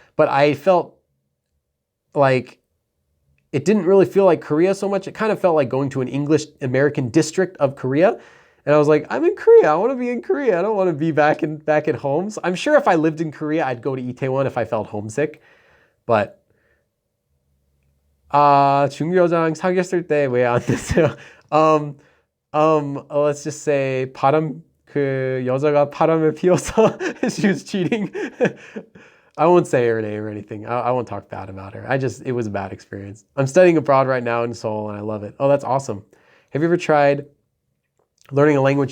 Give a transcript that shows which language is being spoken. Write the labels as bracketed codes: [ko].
[en] But I felt like it didn't really feel like Korea so much. It kind of felt like going to an English American district of Korea. And I was like, I'm in Korea. I want to be in Korea. I don't want to be back at home. So I'm sure if I lived in Korea, I'd go to Itaewon if I felt homesick. [ko] But 중교장 사귀었을 때 왜 안 됐어요? [en] Let's just say [ko] 그 여자가 바람을 피워서 [en] she was cheating. I won't say her name or anything. I won't talk bad about her. It was a bad experience. I'm studying abroad right now in Seoul and I love it. Oh, that's awesome. Have you ever tried learning a language?